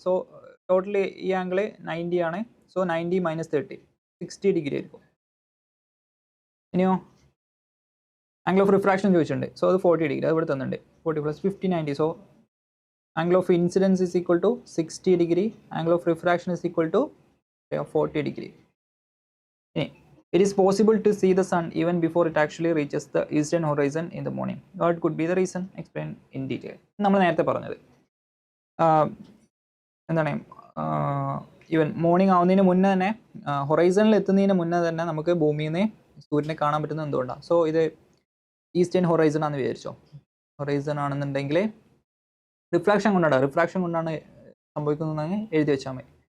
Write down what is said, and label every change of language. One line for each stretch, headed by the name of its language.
Malayalam: So totally ഈ angle 90 ആണ്. So 90 - 30 60 degree ആയിരിക്കും. ഇനിയോ ആംഗിൾ ഓഫ് റിഫ്രാക്ഷൻ ചോദിച്ചിട്ടുണ്ട്. സോ അത് 40 ഡിഗ്രി, അത് ഇവിടെ തന്നിട്ടുണ്ട്. 40 + 50 90.
English: So angle of incidence is equal to 60 degree, angle of refraction is equal to 40 degree. ഇനി it is possible to see the sun even before it actually reaches the eastern horizon in the morning. What could be the reason? Explain in detail.
Malayalam: നമ്മൾ നേരത്തെ പറഞ്ഞത് എന്താണ്, even morning ആവുന്നതിന് മുന്നേ തന്നെ, ഹൊറൈസണിൽ എത്തുന്നതിന് മുന്നേ തന്നെ നമുക്ക് ഭൂമിയിൽ നിന്ന് സൂര്യനെ കാണാൻ പറ്റുന്നത് എന്തുകൊണ്ടാണ്? സോ ഇത് ഈസ്റ്റേൺ ഹൊറൈസൺ ആണെന്ന് വിചാരിച്ചോ. ഹൊറൈസൺ ആണെന്നുണ്ടെങ്കിൽ റിഫ്രാക്ഷൻ കൊണ്ടാണ്, റിഫ്രാക്ഷൻ കൊണ്ടാണ് സംഭവിക്കുന്നതെന്ന് എഴുതി വെച്ചാൽ മതി.